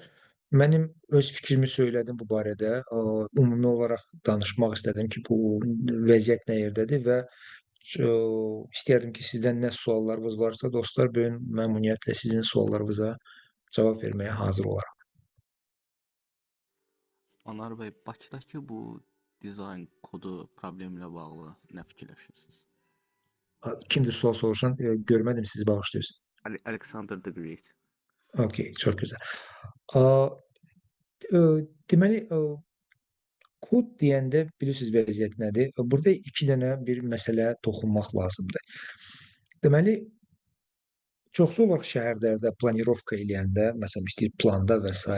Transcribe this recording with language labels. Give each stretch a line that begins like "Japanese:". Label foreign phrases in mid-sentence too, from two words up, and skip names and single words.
Azerbaijani: Mənim öz fikrimi söylədim bu barədə. Ümumi olaraq danışmaq istədim ki, bu vəziyyət nə yerdədir və istəyərdim ki, sizdən nə suallarınız varsa, dostlar, böyük məmnuniyyətlə sizin suallarınıza cavab verməyə hazır olaram. Anar bəy, Bakıdakı bu dizayn kodu problemlə bağlı nə fikirləşirsiniz? Kimdir sual soruşan? Görmədim, sizi bağışlayırsınız. Alexander the Great. Okey, çox gözəl. Deməli, kod deyəndə bilirsiniz vəziyyət nədir? Burada iki dənə bir məsələ toxunmaq lazımdır. Deməli, çoxsu olaraq şəhərlərdə planirovka eləyəndə, məsələn, istəyir planda və s.